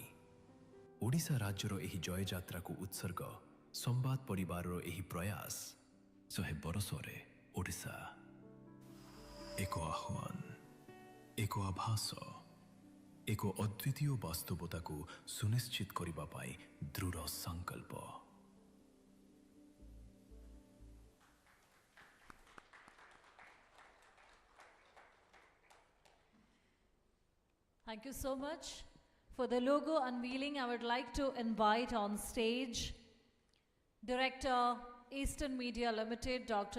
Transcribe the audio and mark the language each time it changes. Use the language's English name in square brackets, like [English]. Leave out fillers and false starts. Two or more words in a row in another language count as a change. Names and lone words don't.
[Odia] ଓଡ଼ିଶା ରାଜ୍ୟର ଏହି ଜୟଯାତ୍ରାକୁ ଉତ୍ସର୍ଗ ସମ୍ବାଦ ପରିବାରର ଏହି ପ୍ରୟାସ। 100 ବର୍ଷରେ ଓଡ଼ିଶା ଏକ ଆହ୍ୱାନ, ଏକ ଆଭାସ, ଏକ ଅଦ୍ୱିତୀୟ ବାସ୍ତବତାକୁ ସୁନିଶ୍ଚିତ କରିବା ପାଇଁ ଦୃଢ଼ ସଂକଳ୍ପ। [English] Thank you so much. For the logo unveiling, I would like to invite on stage Director, Eastern Media Limited, Dr.